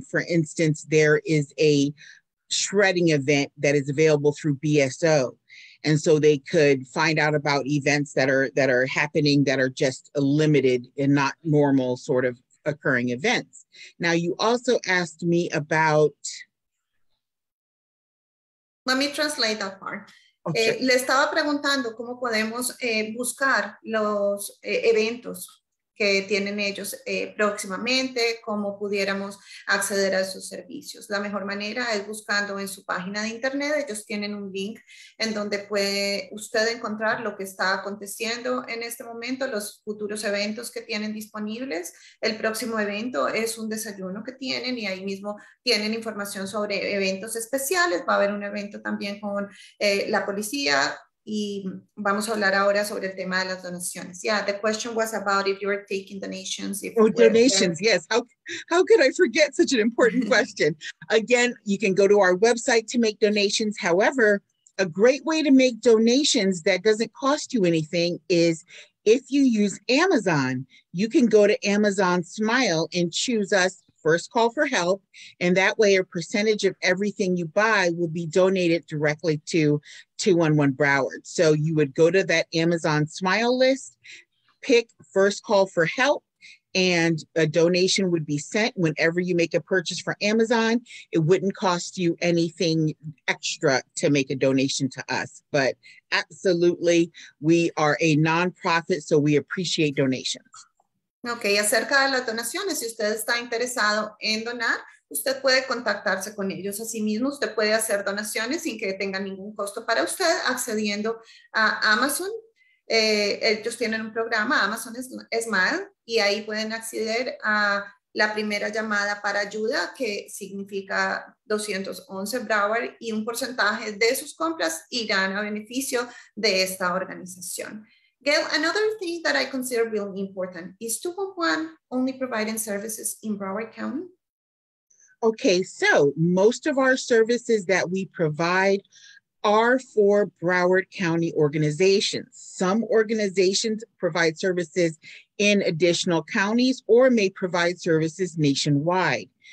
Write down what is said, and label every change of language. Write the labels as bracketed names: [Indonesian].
[English] For instance, there is a shredding event that is available through BSO. And so they could find out about events that are happening that are just limited and not normal sort of occurring events. Now, you also asked me about... Let me translate that part. Okay. [Spanish] Le estaba preguntando cómo podemos buscar los eventos que tienen ellos próximamente, cómo pudiéramos acceder a sus servicios. La mejor manera es buscando en su página de internet. Ellos tienen un link en donde puede usted encontrar lo que está aconteciendo en este momento, los futuros eventos que tienen disponibles. El próximo evento es un desayuno que tienen y ahí mismo tienen información sobre eventos especiales. Va a haber un evento también con la policía. Y vamos a hablar ahora sobre el tema de las donaciones. [English] Yeah, the question was about if you were taking donations. Donations, yes. How could I forget such an important question? Again, you can go to our website to make donations. However, a great way to make donations that doesn't cost you anything is if you use Amazon. You can go to Amazon Smile and choose us First Call for Help, and that way a percentage of everything you buy will be donated directly to 211 Broward. So you would go to that Amazon Smile list, pick First Call for Help, and a donation would be sent whenever you make a purchase for Amazon. It wouldn't cost you anything extra to make a donation to us, but absolutely, we are a nonprofit, so we appreciate donations. [Spanish] Ok, acerca de las donaciones, si usted está interesado en donar, usted puede contactarse con ellos. Asimismo, usted puede hacer donaciones sin que tenga ningún costo para usted, accediendo a Amazon. Ellos tienen un programa, Amazon Smile, y ahí pueden acceder a la primera llamada para ayuda, que significa 211 Broward, y un porcentaje de sus compras irán a beneficio de esta organización. [English] Gail, another thing that I consider really important is 211 only providing services in Broward County? Okay, so most of our services that we provide are for Broward County organizations. Some organizations provide services in additional counties or may provide services nationwide.